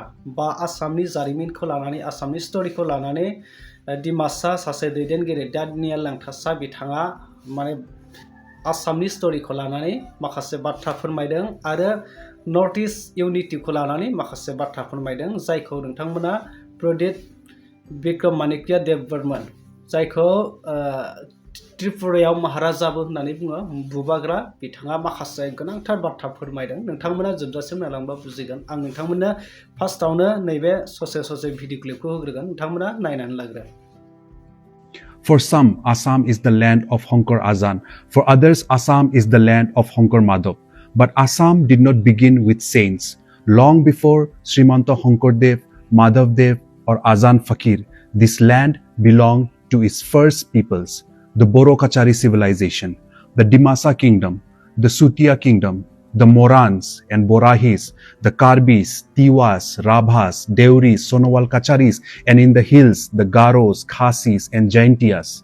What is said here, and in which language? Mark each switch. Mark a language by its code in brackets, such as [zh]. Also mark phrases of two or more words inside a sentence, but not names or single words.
[brx] बा आसामनि जारिमिनखौ लानानै आसामनि स्टोरीखौ लानानै डिमासा सासे दैदेनगिरि दानियाल लांथासा बिथाङा माने आसामनि स्टोरीखौ लानानै माखासे बाथ्रा फोरमायदों आरो नर्थ इस्ट इउनिटिखौ लानानै माखासे बाथ्रा फोरमायदों जायखौ नोंथांमोना प्रदिप विक्रमादित्य देव बर्मन जायखौ त्रिपुरायाव महाराजाबो होननानै बुङो बुबाग्रा बिथाङा माखासे गोनांथार बाथ्रा फोरमायदों। नोंथांमोना जोबजासिम नायलांबा बुजिगोन। आं नोंथांमोननो फार्स्टआवनो नैबे ससे भिडिअ क्लिपखौ होग्रोगोन, नोंथांमोना नायनानै लाग्रो। [en] For some, Assam is the land of Honkar Azan. For others, Assam is the land of Honkar Madhav. But Assam did not begin with saints. Long before Srimanta Honkardev, Madhavdev or Azan Fakir, this land belonged to its first peoples, the Bodo civilization, the Dimasa kingdom, the Sutia kingdom, the Morans and Borahis, the Karbis, Tiwas, Rabhas, Deuris, Sonowal Kacharis, and in the hills, the Garos, Khasis, and Jaintias.